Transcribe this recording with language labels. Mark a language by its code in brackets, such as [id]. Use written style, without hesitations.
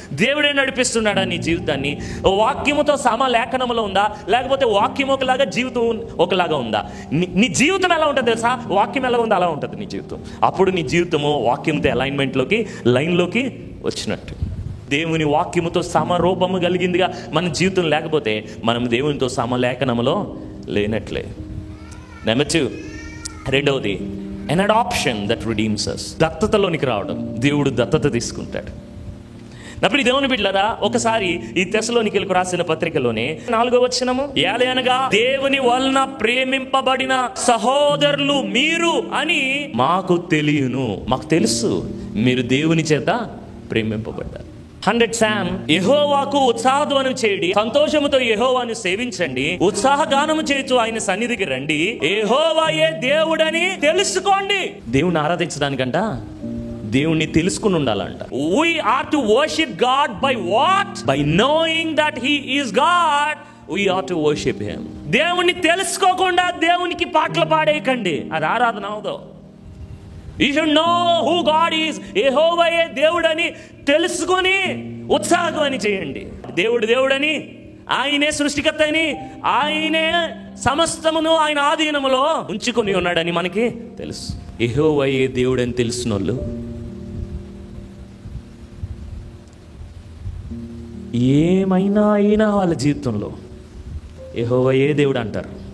[te] దేవుడే నడిపిస్తున్నాడా నీ జీవితాన్ని? వాక్యముతో సమలేఖనంలో ఉందా, లేకపోతే వాక్యం ఒకలాగా జీవితం ఒకలాగా ఉందా? నీ జీవితం ఎలా ఉంటుంది తెలుసా? వాక్యం ఎలా ఉందో అలా ఉంటుంది నీ జీవితం. అప్పుడు నీ జీవితము వాక్యంతో అలైన్మెంట్లోకి, లైన్లోకి వచ్చినట్టు. దేవుని వాక్యముతో సమరూపము కలిగిందిగా మన జీవితం లేకపోతే మనం దేవునితో సమలేఖనములో లేనట్లే. [en] Number 2, రెండవది, an adoption that redeems us. [te] దత్తతలోనికి రావడం. దేవుడు దత్తత తీసుకుంటాడు. అప్పుడు దేవుని బిడ్డలారా, ఒకసారి ఈ తెస్సలోనికీయులకు రాసిన పత్రికలోనే 4వ వచనము, ఏలయనగా దేవుని వలన ప్రేమింపబడిన సహోదరులు మీరు అని మాకు తెలియను. మాకు తెలుసు మీరు దేవుని చేత ప్రేమింపబడ్డారు. 100 Psalm, యెహోవాకు ఉత్సాహధ్వనం చేయండి, సంతోషముతో యెహోవాను సేవించండి, ఉత్సాహగానము చేయుచు ఆయన సన్నిధికి రండి, యెహోవాయే దేవుడని తెలుసుకోండి. దేవుని ఆరాధించడానికంట దేవుణ్ణి తెలుసుకుని ఉండాలంట. [en] We are to worship God by what? By knowing that He is God. We are to worship Him. [te] దేవుణ్ణి తెలుసుకోకుండా దేవునికి పాటలు పాడేయకండి, అది ఆరాధన అవదు. [en] You should know who God is. [te] యెహోవాయే దేవుడని తెలుసుకొని ఉత్సాహం చేయండి. దేవుడని, ఆయనే సృష్టికర్త అని, ఆయనే సమస్తమును ఆయన ఆధీనములో ఉంచుకొని ఉన్నాడని మనకి తెలుసు. యెహోవాయే దేవుడని తెలిసిన వాళ్ళు ఏమైనా అయినా వాళ్ళ జీవితంలో యెహోవాయే దేవుడు అంటారు.